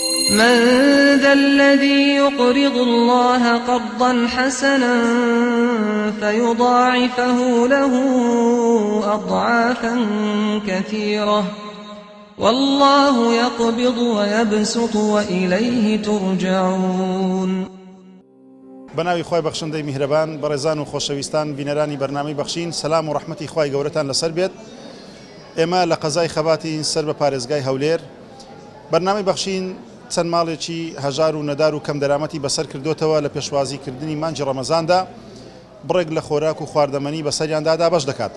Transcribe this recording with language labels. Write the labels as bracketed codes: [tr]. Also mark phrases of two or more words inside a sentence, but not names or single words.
[ar] من ذا الذي يقرض الله قرضا حسنا فيضاعفه له أضعافا كثيرة والله يقبض ويبسط وإليه ترجعون. [ckb] بناوی خوای بەخشندەی میهرەبان بەڕێزان و خۆشەویستان بینەرانی بەرنامەی بەخشین سەلام و ڕەحمەتی خوای گەورەتان لەسەر بێت. ئێمە لە قەزای خەباتی سەر بە پارێزگای هەولێر بەرنامەی بەخشین چەند ماڵێکی هەژار و نەدار و کەم دەرامەتی بەسەر کردوتەوە لە پێشوازیکردنی مانجی ڕەمەزاندا بڕێک لە خۆراک و خواردەمەنی بەسەریاندا دابەش دەکات.